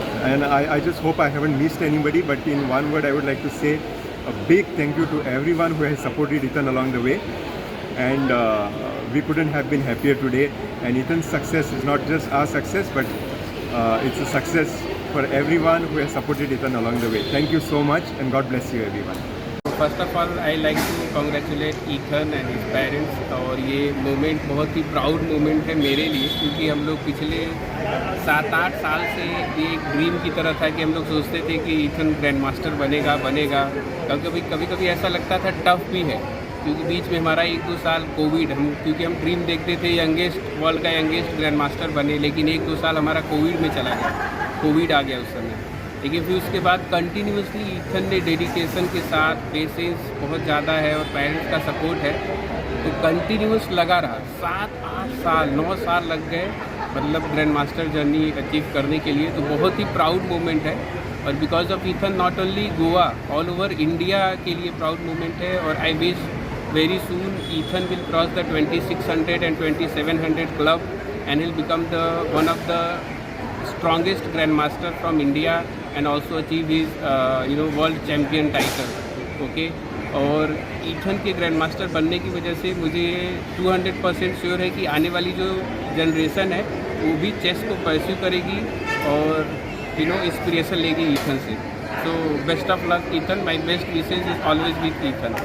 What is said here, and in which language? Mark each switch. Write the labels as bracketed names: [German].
[English] And I just hope I haven't missed anybody, but in one word I would like to say a big thank you to everyone who has supported Ethan along the way, and we couldn't have been happier today. And Ethan's success is not just our success, but it's a success for everyone who has supported Ethan along the way. Thank you so much, and God bless you everyone. First of all I like to congratulate Ethan and his parents, [Hindi] और ये moment बहुत ही proud moment है मेरे लिए, क्योंकि हम लोग पिछले 7-8 साल से ये एक ड्रीम की तरह था कि हम लोग सोचते थे कि ईथन ग्रैंड मास्टर बनेगा। कभी कभी ऐसा लगता था टफ भी है, क्योंकि बीच में हमारा 1-2 साल कोविड, क्योंकि हम ड्रीम देखते थे वर्ल्ड का यंगेस्ट ग्रैंड मास्टर बने, लेकिन 1-2 साल हमारा कोविड में चला गया, कोविड आ गया उस समय। लेकिन फिर उसके बाद कंटिन्यूसली ईथन ने डेडिकेशन के साथ, पेशेंस बहुत ज़्यादा है और पेरेंट्स का सपोर्ट है, तो कंटिन्यूस लगा रहा। 7-8 साल 9 साल लग गए मतलब ग्रैंड मास्टर जर्नी अचीव करने के लिए, तो बहुत ही प्राउड मोमेंट है। और because of Ethan not only Goa, all over India के लिए प्राउड मोमेंट है। [English] और I wish very soon Ethan will cross the 2600 and 2700 club and he'll become the one of the strongest grandmaster from India and also achieve his world champion title. [Hindi] Okay, और Ethan के grand master बनने की वजह से मुझे 200% sure है कि आने वाली जो जनरेशन है वो भी चेस को परस्यू करेगी और इंस्पिरेशन लेगी ईथन से. [English] So best of luck, Ethan. My best wishes is always with Ethan.